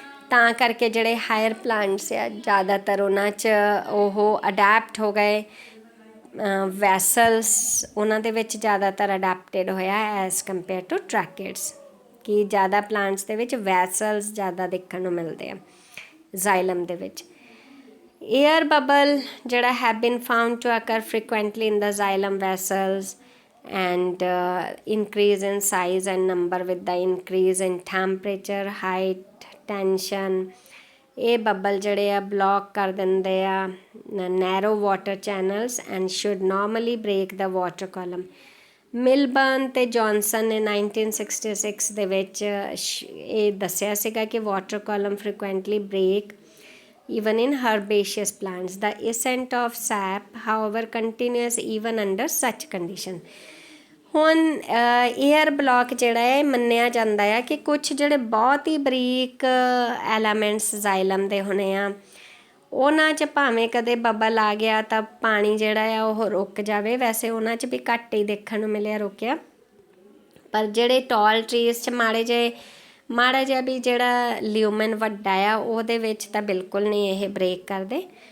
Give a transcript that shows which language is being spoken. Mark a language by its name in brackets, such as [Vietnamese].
[Punjabi] ਤਾਂ ਕਰਕੇ ਜਿਹੜੇ ਹਾਇਰ ਪਲਾਂਟਸ ਆ ਜ਼ਿਆਦਾਤਰ ਉਹਨਾਂ 'ਚ ਉਹ ਅਡੈਪਟ ਹੋ ਗਏ, ਵੈਸਲਸ ਉਹਨਾਂ ਦੇ ਵਿੱਚ ਜ਼ਿਆਦਾਤਰ ਅਡੈਪਟਡ ਹੋਇਆ [English] as compare to [Punjabi] ਟਰੈਕਿਡਸ। ਕਿ ਜ਼ਿਆਦਾ ਪਲਾਂਟਸ ਦੇ ਵਿੱਚ ਵੈਸਲਸ ਜ਼ਿਆਦਾ ਦੇਖਣ ਨੂੰ ਮਿਲਦੇ ਆ ਜ਼ਾਈਲਮ ਦੇ ਵਿੱਚ। ਏਅਰ ਬਬਲ ਜਿਹੜਾ [English] have been found to occur frequently in the xylem vessels and increase in size and number with the increase in temperature, height, tension। ਇਹ bubble ਜਿਹੜੇ ਆ block ਕਰ ਦਿੰਦੇ ਆ narrow water channels and should normally break the water column. [Punjabi] ਮਿਲਬਰਨ ਤੇ Johnson ਨੇ 1966 ਦੇ ਵਿੱਚ ਇਹ ਦੱਸਿਆ ਸੀਗਾ ਕਿ water column frequently break [English] even in herbaceous plants. The ascent of sap, however, continues even under such condition। [Punjabi] ਹੁਣ ਏਅਰ ਬਲੌਕ ਜਿਹੜਾ ਹੈ ਮੰਨਿਆ ਜਾਂਦਾ ਆ ਕਿ ਕੁਛ ਜਿਹੜੇ ਬਹੁਤ ਹੀ ਬਰੀਕ ਐਲੀਮੈਂਟਸ ਜ਼ਾਈਲਮ ਦੇ ਹੋਣੇ ਆ ਉਹਨਾਂ 'ਚ ਭਾਵੇਂ ਕਦੇ ਬਬਲ ਆ ਗਿਆ ਤਾਂ ਪਾਣੀ ਜਿਹੜਾ ਆ ਉਹ ਰੁਕ ਜਾਵੇ। ਵੈਸੇ ਉਹਨਾਂ 'ਚ ਵੀ ਘੱਟ ਹੀ ਦੇਖਣ ਨੂੰ ਮਿਲਿਆ ਰੁਕਿਆ, ਪਰ ਜਿਹੜੇ ਟਾਲ ਟਰੀਜ਼ 'ਚ ਮਾੜਾ ਜਿਹਾ ਵੀ ਜਿਹੜਾ ਲਿਊਮਨ ਵੱਡਾ ਆ ਉਹਦੇ ਵਿੱਚ ਤਾਂ ਬਿਲਕੁਲ ਨਹੀਂ ਇਹ ਬ੍ਰੇਕ ਕਰਦੇ।